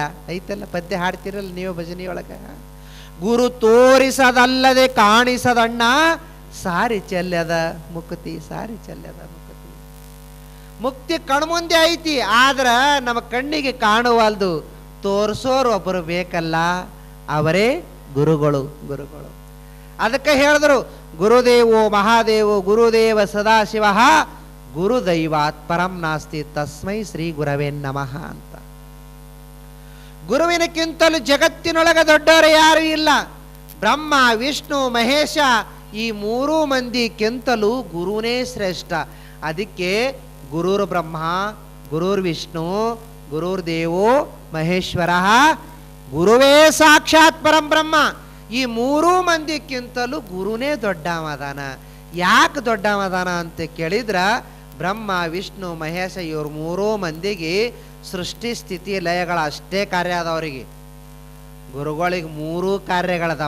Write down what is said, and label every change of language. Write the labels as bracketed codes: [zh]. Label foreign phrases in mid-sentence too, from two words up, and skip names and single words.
[kn] ಐತಲ್ಲ ಪದ್ಯ ಹಾಡ್ತಿರಲ್ಲ ನೀವು ಭಜನೆಯೊಳಗೆ. ಗುರು ತೋರಿಸದಲ್ಲದೆ ಕಾಣಿಸದಣ್ಣ, ಸಾರಿ ಚೆಲ್ಲದ ಮುಕ್ತಿ. ಮುಕ್ತಿ ಕಣ್ಮುಂದೆ ಐತಿ, ಆದ್ರೆ ನಮ್ಮ ಕಣ್ಣಿಗೆ ಕಾಣುವಲ್ದು. ತೋರಿಸೋರು ಒಬ್ಬರು ಬೇಕಲ್ಲ, ಅವರೇ ಗುರುಗಳು. ಅದಕ್ಕೆ ಹೇಳಿದ್ರು, [sa] ಗುರುದೇವೋ ಮಹಾದೇವೋ ಗುರುದೇವ ಸದಾಶಿವ ಗುರುದೈವಾತ್ ಪರಂ ನಾಸ್ತಿ ತಸ್ಮೈ ಶ್ರೀ ಗುರವೇ ನಮಃ ಅಂತ. [kn] ಗುರುವಿನಕ್ಕಿಂತಲೂ ಜಗತ್ತಿನೊಳಗೆ ದೊಡ್ಡವರು ಯಾರು ಇಲ್ಲ. ಬ್ರಹ್ಮ, ವಿಷ್ಣು, ಮಹೇಶ ಈ ಮೂರೂ ಮಂದಿಕ್ಕಿಂತಲೂ ಗುರುನೇ ಶ್ರೇಷ್ಠ. [sa] ಅದಕ್ಕೆ ಗುರುರ್ ಬ್ರಹ್ಮ, ಗುರುರ್ ವಿಷ್ಣು, ಗುರುರ್ ದೇವೋ ಮಹೇಶ್ವರ, ಗುರುವೇ ಸಾಕ್ಷಾತ್ ಪರಂ ಬ್ರಹ್ಮ. [kn] ಈ ಮೂರೂ ಮಂದಿಕ್ಕಿಂತಲೂ ಗುರುನೇ ದೊಡ್ಡವದಾನ. ಯಾಕೆ ದೊಡ್ಡವದಾನ ಅಂತ ಕೇಳಿದ್ರ, ಬ್ರಹ್ಮ, ವಿಷ್ಣು, ಮಹೇಶ ಇವ್ರ ಮೂರೂ ಮಂದಿಗೆ ಸೃಷ್ಟಿ ಸ್ಥಿತಿ ಲಯಗಳ ಅಷ್ಟೇ ಕಾರ್ಯ ಅದಾವ್ರಿಗೆ. ಗುರುಗಳಿಗೆ ಮೂರೂ ಕಾರ್ಯಗಳದಾವ.